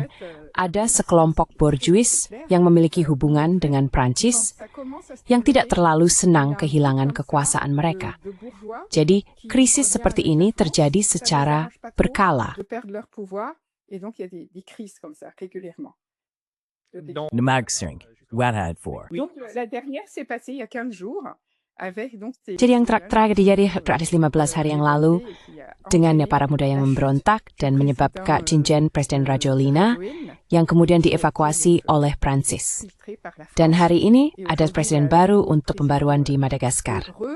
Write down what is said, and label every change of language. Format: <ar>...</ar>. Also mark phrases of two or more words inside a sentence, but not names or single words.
<id>Ada sekelompok borjuis yang memiliki hubungan dengan Prancis yang tidak terlalu senang kehilangan kekuasaan mereka. Jadi, krisis seperti ini terjadi secara berkala. Namagsering, Wadhad 4.</id> <fr>Donc, la dernière s'est passée il y a 15 jours.</fr> <id>Jadi yang terakhir terjadi 15 hari yang lalu dengan para muda yang memberontak dan menyebabkan cincin Presiden Rajolina yang kemudian dievakuasi oleh Prancis. Dan hari ini ada presiden baru untuk pembaruan di Madagaskar.</id>